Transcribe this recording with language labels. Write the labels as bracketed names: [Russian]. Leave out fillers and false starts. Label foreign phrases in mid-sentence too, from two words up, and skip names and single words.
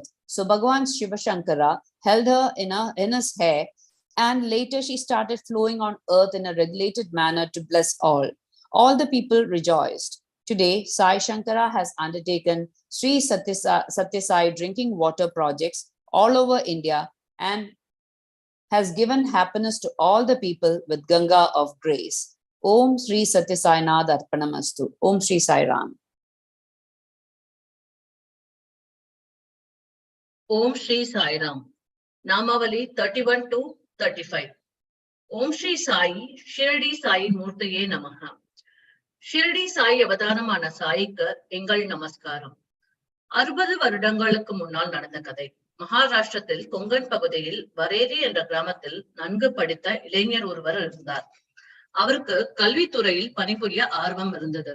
[English] So Bhagavan Shiva Shankara held her in his hair, and later she started flowing on earth in a regulated manner to bless all. All the people rejoiced. Today, Sai Shankara has undertaken Sri Sathya Sai drinking water projects all over India and has given happiness to all the people with Ganga of grace. [Sanskrit] ॐ श्री सत्य साई नाथ अर्पणमस्तु. ॐ श्री साई राम. ॐ श्री साई राम. Namavali 31 to 35. ॐ श्री साई, शिरडी साई मूर्तये नमः. [Tamil] ஷிரடி சாய் அவதாரமான சாய்க்கு எங்கள் நமஸ்காரம். 60 வருடங்களுக்கு முன்னால் நடந்த கதை. மகாராஷ்டிரத்தில் கொங்கன் பகுதியில் வரேரி என்ற கிராமத்தில் நன்கு படித்த இளைஞர் ஒருவர் இருந்தார். அவருக்கு கல்வித்துறையில் பணிபுரிய ஆர்வம் இருந்தது.